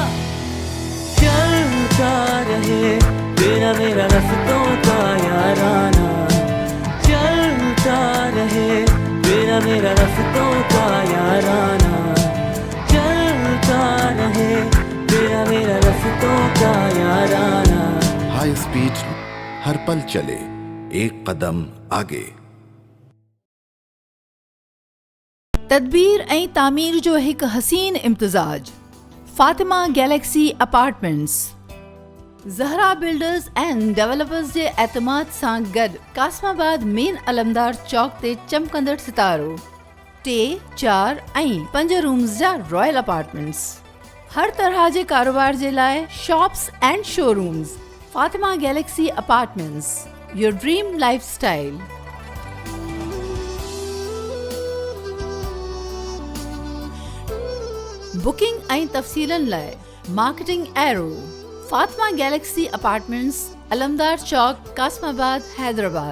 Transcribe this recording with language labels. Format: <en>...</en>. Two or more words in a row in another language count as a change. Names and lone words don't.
<ur>چلتا رہے تیرا میرا رستوں کا یارانہ، چلتا رہے تیرا میرا رستوں کا یارانہ، چلتا رہے تیرا میرا رستوں کا یارانہ۔</ur> <en>high speed</en> <ur>ہر پل چلے ایک قدم آگے۔</ur> <sd>تدبیر ऐं तामीर जो हिकु हसीन इम्तिज़ाज फातिमा गैलेक्सी अपार्टमेंट्स ज़हरा बिल्डर्स एंड डेवलपर्स जे एतमाद सां गॾु कासमाबाद मेन अलमदार चौक ते चमकंदड़ सितारो 3, 4 ऐं 5 रूम्स जा</sd> <en>royal apartments.</en> <sd>हर तरह जे कारोबार जे लाइ</sd> <en>shops and showrooms. फातिमा गैलेक्सी अपार्टमेंट्स, your dream life style.</en> <sd>बुकिंग ऐं तफ़सीलन लाइ मार्केटिंग एरो फातिमा गैलेक्सी अपार्टमेंट्स अलमदार चौक कासमाबाद हैदराबाद।</sd>